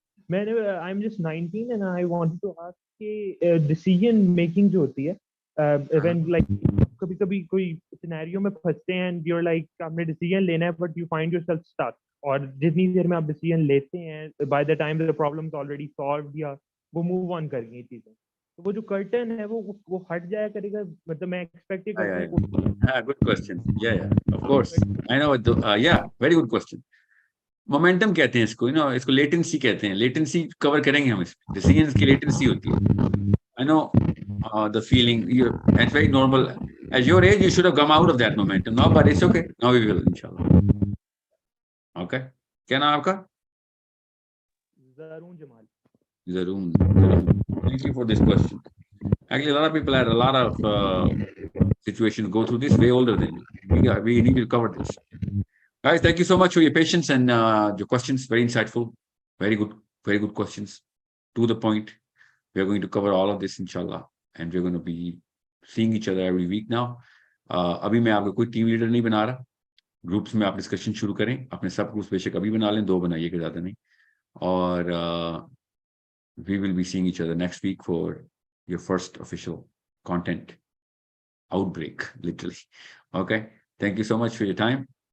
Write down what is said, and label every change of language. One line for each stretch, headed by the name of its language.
Hindi: मैंने
English: I'm just 19 and I wanted to ask
Hindi: कि decision making जो होती है when like कभी-कभी कोई सिनेरियो में फंसते हैं
English: and you're like
Hindi: आपने डिसीजन लेना है
English: but you find yourself stuck,
Hindi: और जितनी देर में आप डिसीजन लेते हैं
English: by the time the problem is already solved
Hindi: या वो मूव ऑन कर गई चीजें, तो वो जो कर्टन है वो हट जाया करेगा, मतलब मैं एक्सपेक्ट ही करता हूं.
English: Good question. Yeah of course I know yeah very good question.
Hindi: Momentum कहते हैं इसको, इसको लेटेंसी कहते हैं. लेटेंसी कवर करेंगे हम इसमें. डिसीजंस की लेटेंसी होती है.
English: I know the feeling. It's very normal. At your age, you should have come out of that momentum now, but it's okay. Now we will, inshallah. Okay.
Hindi: क्या नाम आपका?
English: Zaroon Jamal. Zaroon. Thank you for this question. Actually, a lot of people had a lot of situations go through this way older than you. We need to cover this. Guys, thank you so much for your patience and your questions. Very insightful. Very good questions. To the point. We are going to cover all of this, inshallah. And we're going to be seeing each other every week now.
Hindi: अभी मैं आपको कोई team leader नहीं बना रहा. Groups में आप discussion शुरू करें. अपने सब ग्रुप्स बेशक अभी बना लें, 2 बनाइए, ज़्यादा नहीं.
English: और we will be seeing each other next week for your first official content outbreak, literally. Okay. Thank you so much for your time.